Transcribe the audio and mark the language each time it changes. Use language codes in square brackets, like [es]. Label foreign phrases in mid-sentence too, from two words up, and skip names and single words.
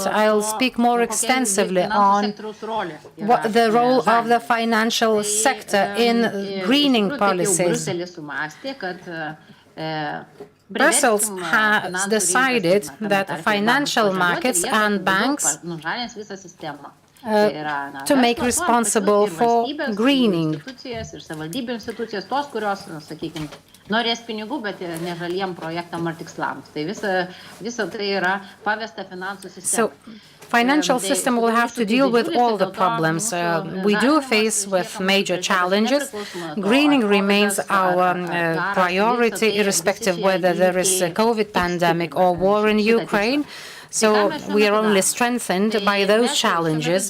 [en] I'll speak more extensively on what the role of the financial sector in greening policies. Brussels has decided that financial markets and banks to make responsible for greening. [lt] Norės pinigų, bet ne žaliem projektam ar tikslams. Tai visa tai yra pavesta finansų sistemai. [en] Financial system will have to deal with all the problems. We do face with major challenges. Greening remains our priority, irrespective whether there is a COVID pandemic or war in Ukraine. So we are only strengthened by those challenges.